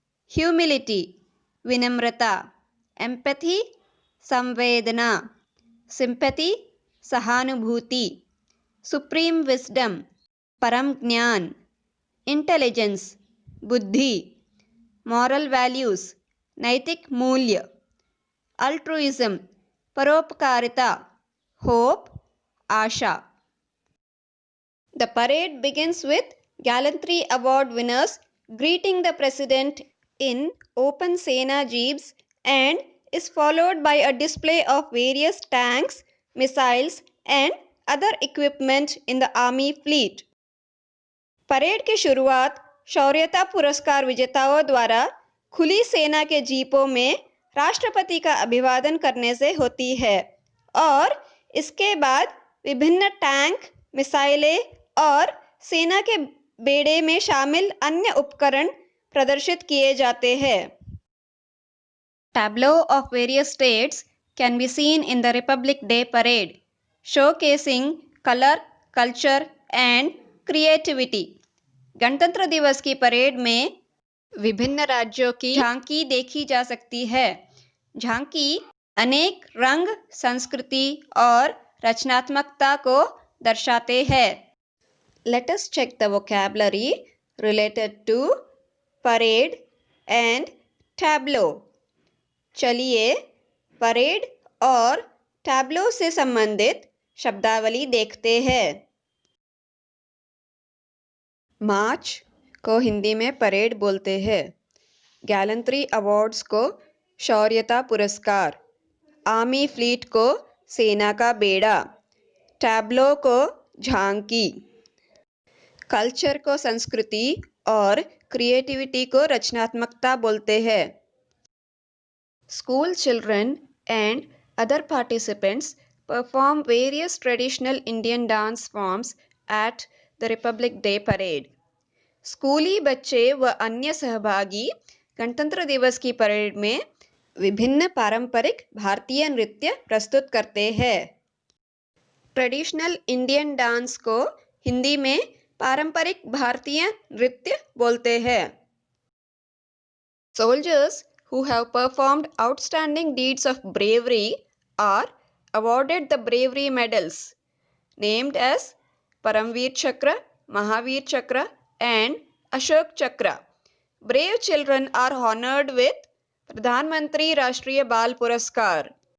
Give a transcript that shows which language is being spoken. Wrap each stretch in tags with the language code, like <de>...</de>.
<en>Humility, विनम्रता, empathy, संवेदना, sympathy, सहानुभूति, सुप्रीम विजडम, परम ज्ञान, इंटेलिजेंस, बुद्धि, मॉरल वैल्यूज, नैतिक मूल्य, अल्ट्रुइज्म, परोपकारिता, होप, आशा। The parade begins with Gallantry Award winners greeting the President in open Sena jeeps and is followed by a display of various tanks, missiles and other equipment in the Army fleet.</en> <hi>Parade की शुरुआत शौर्यता पुरस्कार विजेताओं द्वारा खुली सेना के जीपों में राष्ट्रपति का अभिवादन करने से होती है और इसके बाद विभिन्न टैंक, मिसाइलें और सेना के बेड़े में शामिल अन्य उपकरण प्रदर्शित किए जाते हैं।</hi> <en>Tableau of various states can be seen in the Republic Day parade, showcasing color, culture and creativity.</en> <hi>गणतंत्र दिवस की परेड में विभिन्न राज्यों की झांकी देखी जा सकती है। झांकी अनेक रंग, संस्कृति और रचनात्मकता को दर्शाते हैं।</hi> <en>Let us check the vocabulary related to parade and tableau.</en> <hi>चलिए परेड और टैब्लो से संबंधित शब्दावली देखते हैं। मार्च को हिंदी में परेड बोलते हैं। गैलेंट्री अवार्ड्स को शौर्यता पुरस्कार, आर्मी फ्लीट को सेना का बेड़ा, टैब्लो को झांकी, कल्चर को संस्कृति और क्रिएटिविटी को रचनात्मकता बोलते हैं।</hi> <en>School children and other participants perform various traditional Indian dance forms at the Republic Day parade.</en> <hi>स्कूली बच्चे व अन्य सहभागी गणतंत्र दिवस की परेड में विभिन्न पारंपरिक भारतीय नृत्य प्रस्तुत करते हैं। ट्रेडिशनल इंडियन डांस को हिंदी में पारंपरिक भारतीय नृत्य बोलते हैं।</hi> <en>Soldiers who have performed outstanding deeds of bravery are awarded the bravery medals named as Paramveer Chakra, Mahavir Chakra and Ashok Chakra. Brave children are honored with प्रधानमंत्री राष्ट्रीय बाल पुरस्कार।</en>